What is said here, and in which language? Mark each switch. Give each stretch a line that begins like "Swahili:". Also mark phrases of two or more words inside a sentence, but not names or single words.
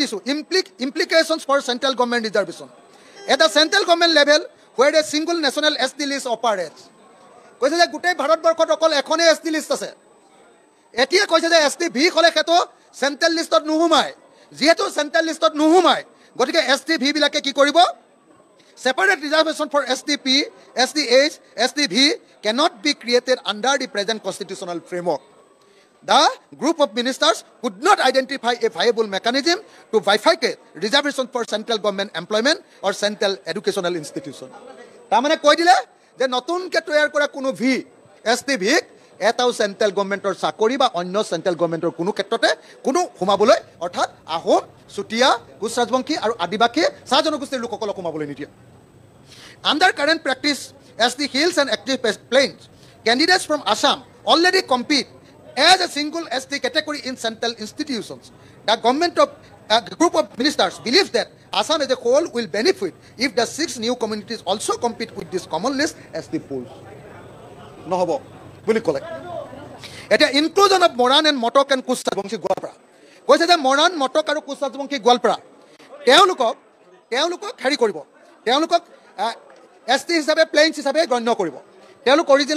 Assamese: দিছোঁ
English: Implications for central government reservation at the central government level where a single national ST list operates
Assamese: কৈছে যে গোটেই ভাৰতবৰ্ষত অকল এখনেই ST লিষ্ট আছে এতিয়া কৈছে যে STV হ'লে সেইটো চেণ্ট্ৰেল লিষ্টত নোসোমায় যিহেতু চেণ্ট্ৰেল লিষ্টত নোসোমায় গতিকে STV বিলাকে কি কৰিব
English: separate reservation for STP, STH, STV cannot be created under the present constitutional framework. The group of ministers could not identify a viable mechanism to bifurcate reservation for central government employment or central educational institution.
Assamese: তাৰমানে কৈ দিলে যে নতুনকৈ তৈয়াৰ কৰা কোনো STV এটাও চেণ্ট্ৰেল গভৰ্ণমেণ্টৰ চাকৰি বা অন্য চেণ্ট্ৰেল গভৰ্ণমেণ্টৰ কোনো ক্ষেত্ৰতে কোনো সোমাবলৈ অৰ্থাৎ আহোম চুতীয়া কোচ ৰাজবংশী আৰু আদিবাসী চাহ জনগোষ্ঠীৰ লোকসকলক সোমাবলৈ নিদিয়ে
English: Under current practice, ST Hills and Active Plains, candidates from Assam already compete as a single ST category in central institutions. The government of group of ministers believes that Assam as a whole will benefit if the 6 new communities also compete with this common list ST pools.
Assamese: নহ'ব বুলি ক'লে এতিয়া
English: Inclusion of Moran and Motok and Koch Rajbongshi Goalpara
Assamese: কৈছে যে মৰাণ মটক আৰু কোচ ৰাজবংশী গোৱালপাৰা তেওঁলোকক হেৰি কৰিব তেওঁলোকক ST হিচাপে প্লেইনছ হিচাপে গণ্য কৰিব তেওঁলোক অৰিজিনেল